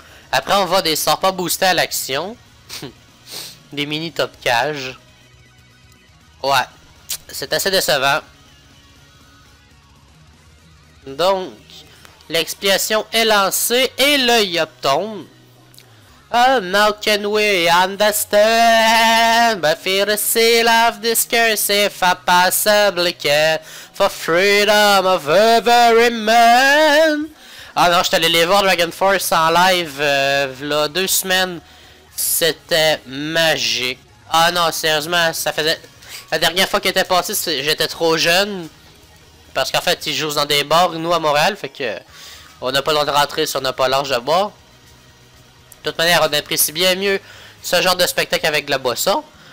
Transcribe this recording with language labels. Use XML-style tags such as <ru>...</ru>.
<fr>Après, on va des sorts pas boostés à l'action. Des mini top cage. Ouais. C'est assez décevant. Donc, l'expiation est lancée et le yop tombe.</fr> <en>Oh, now can we understand? But fear the seal of this curse if I possibly can. For freedom of every man.</en> <fr>Ah non, je suis allé les voir Dragon Force en live là 2 semaines. C'était magique. Ah non, sérieusement, ça faisait... La dernière fois qu'il était passé, j'étais trop jeune. Parce qu'en fait, ils jouent dans des bars, nous à Montréal, fait que... On n'a pas le droit de rentrer si on n'a pas l'âge de boire. De toute manière, on apprécie bien mieux ce genre de spectacle avec de la boisson.</fr>